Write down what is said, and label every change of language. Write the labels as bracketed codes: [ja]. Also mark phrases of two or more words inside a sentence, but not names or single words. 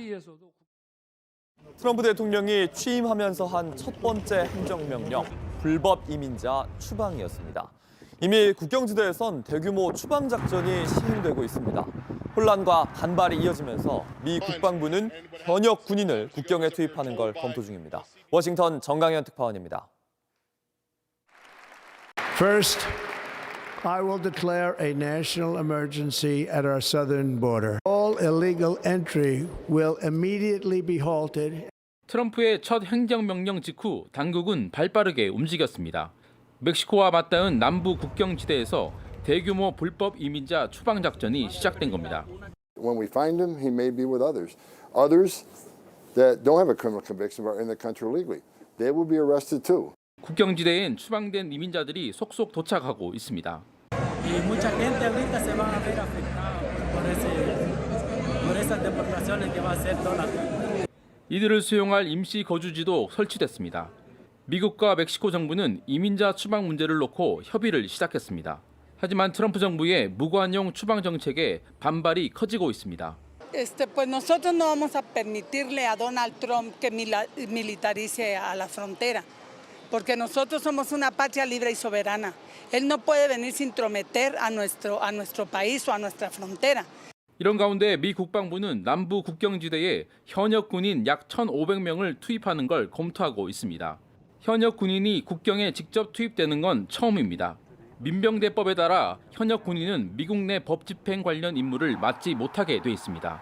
[ko] 트럼프 대통령이 취임하면서 한 첫 번째 행정명령, 불법 이민자 추방이었습니다. 이미 국경지대에선 대규모 추방 작전이 시행되고 있습니다. 혼란과 반발이 이어지면서 미 국방부는 현역 군인을 국경에 투입하는 걸 검토 중입니다. 워싱턴 정강현 특파원입니다. [en] First, I will declare a national emergency at our southern border. All illegal entry will immediately be halted. [ko] 트럼프의 첫 행정명령 직후 당국은 발빠르게 움직였습니다. 멕시코와 맞닿은 남부 국경지대에서 대규모 불법 이민자 추방 작전이 시작된 겁니다. [en] When we find him, he may be with others. Others that don't have a criminal conviction but are in the country illegally. They will be arrested too. [ko] 국경지대엔 추방된 이민자들이 속속 도착하고 있습니다. 이들을 수용할 임시 거주지도 설치됐습니다. 미국과 멕시코 정부는 이민자 추방 문제를 놓고 협의를 시작했습니다. 하지만 트럼프 정부의 무관용 추방 정책에 반발이 커지고 있습니다. [es] Pues nosotros no vamos a permitirle a Donald Trump que militarice a la frontera, porque nosotros somos una patria libre y soberana. Él no puede venirse a intrometer a nuestro país o a nuestra frontera. [ko] 이런 가운데 미 국방부는 남부 국경지대에 현역 군인 약 1,500명을 투입하는 걸 검토하고 있습니다. 현역 군인이 국경에 직접 투입되는 건 처음입니다. 민병대법에 따라 현역 군인은 미국 내 법 집행 관련 임무를 맡지 못하게 돼 있습니다.